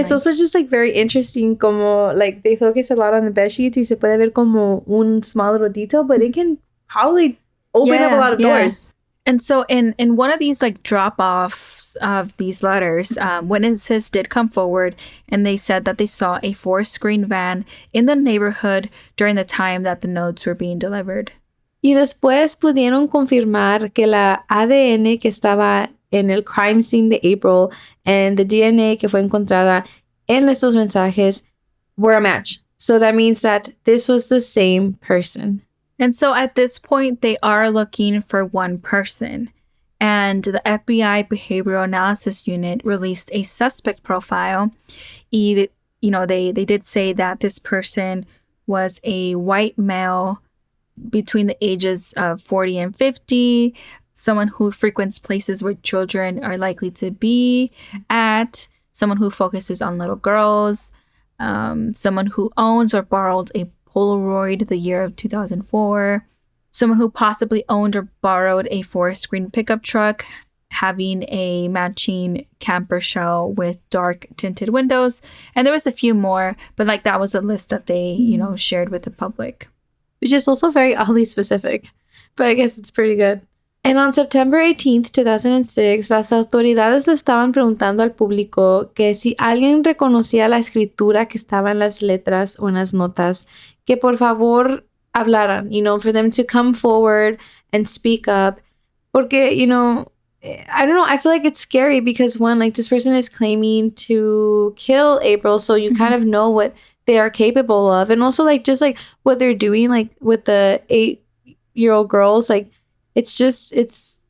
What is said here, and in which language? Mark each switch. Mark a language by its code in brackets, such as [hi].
[en] And it's also just, like, very interesting como, like, they focus a lot on the bed sheets [es] y se puede ver como un [en] small little detail, but it can probably open up a lot of doors. And so in one of these, like, drop-offs of these letters, witnesses did come forward, and they said that they saw a 4-screen van in the neighborhood during the time that the notes were being delivered. [es] Y después pudieron confirmar que la ADN que estaba en el [en] crime scene [es] de April [en] and the DNA [es] que fue encontrada en estos mensajes [en] were a match. So that means that this was the same person. And so at this point, they are looking for one person. And the FBI Behavioral Analysis Unit released a suspect profile. Y, they did say that this person was a white male between the ages of 40 and 50, someone who frequents places where children are likely to be at, someone who focuses on little girls, someone who owns or borrowed a Polaroid the year of 2004, someone who possibly owned or borrowed a 4-screen pickup truck having a matching camper shell with dark tinted windows. And there was a few more, but, like, that was a list that they, shared with the public. Which is also very oddly specific, but I guess it's pretty good. And on September 18th, 2006, [es] las autoridades le estaban preguntando al público que si alguien reconocía la escritura que estaba en las letras o en las notas, que por favor hablaran, [en] for them to come forward and speak up. Porque, I don't know, I feel like it's scary because, one, like, this person is claiming to kill April, so you kind of know what they are capable of. And also, like, just, like, what they're doing, like, with the 8-year-old girls, like, it's